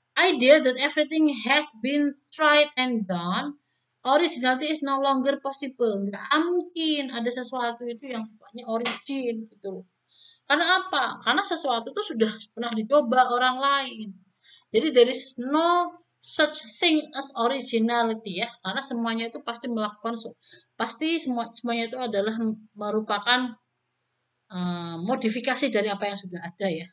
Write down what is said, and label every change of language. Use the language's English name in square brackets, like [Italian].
[English] idea that everything has been tried and done, originality is no longer possible. [Indonesian] Nggak mungkin ada sesuatu itu yang sifatnya origin gitu. Karena apa? Karena sesuatu itu sudah pernah dicoba orang lain. [English] Jadi there is no such thing as originality ya. [Indonesian] Karena semuanya itu pasti melakukan semuanya itu adalah merupakan modifikasi dari apa yang sudah ada ya.